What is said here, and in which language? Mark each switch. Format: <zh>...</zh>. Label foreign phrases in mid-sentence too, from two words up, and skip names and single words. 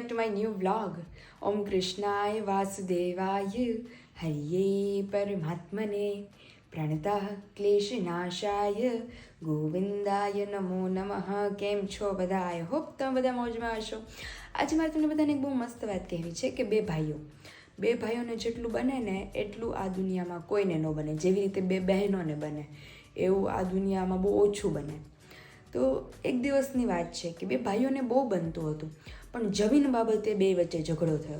<en>new vlog.</en> <sa>ओम कृष्णाय वासुदेवाय हरये परमात्मने प्रणतः क्लेशनाशाय गोविन्दाय नमो नमः.</sa> <gu>કેમ છો બધા?</gu> <en>I hope</en> <gu>તમે બધા મોજમાં હશો. આજે મારે તમને બધાને એક બહુ મસ્ત વાત કહેવી છે કે બે ભાઈઓને જેટલું બને ને એટલું આ દુનિયામાં કોઈને ન બને. જેવી રીતે બે બહેનોને બને એવું આ દુનિયામાં બહુ ઓછું બને. તો એક દિવસની વાત છે કે બે ભાઈઓને બહુ બનતું હતું, પણ જમીન બાબતે બે વચ્ચે ઝઘડો થયો.</gu>